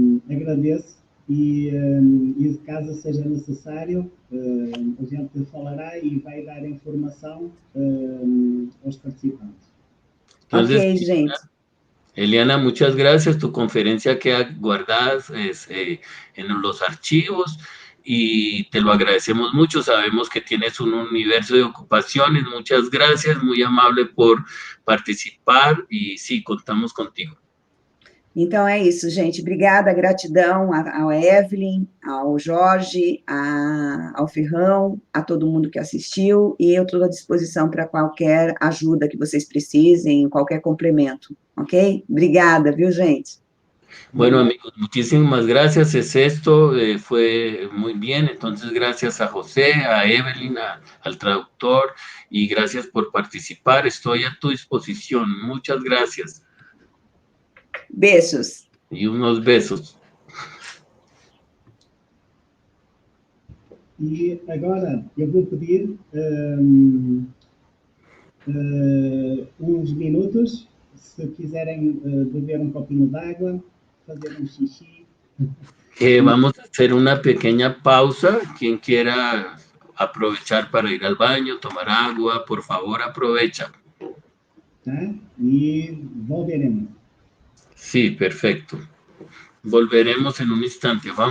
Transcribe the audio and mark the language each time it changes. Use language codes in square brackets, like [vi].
[pt] agradeço e caso seja necessário, a gente falará e vai dar informação aos participantes. [es] Entonces, [pt] ok, gente. [es] Eliana, muchas gracias. Tu conferencia queda guardada en los archivos y te lo agradecemos mucho. Sabemos que tienes un universo de ocupaciones. Muchas gracias, muy amable por participar y sí, contamos contigo. [pt] Então é isso, gente. Obrigada, gratidão ao Evelyn, ao Jorge, ao Ferrão, a todo mundo que assistiu, e eu estou à disposição para qualquer ajuda que vocês precisem, qualquer complemento, ok? Obrigada, viu, gente? [es] Bueno, amigos, muchísimas gracias. Esto fue muy bien. Entonces, gracias a José, a Evelyn, al traductor, y gracias por participar. Estoy a tu disposición. Muchas gracias. [pt] Beijos. [es] Y unos besos. [pt] E agora eu vou pedir uns minutos, se quiserem beber um copinho d'água, fazer um xixi. [es] Vamos a hacer una pequeña pausa. Quien quiera aprovechar para ir al baño, tomar agua, por favor, aprovecha. [pt] Tá? E volveremos. [es] Sí, perfecto. Volveremos en un instante.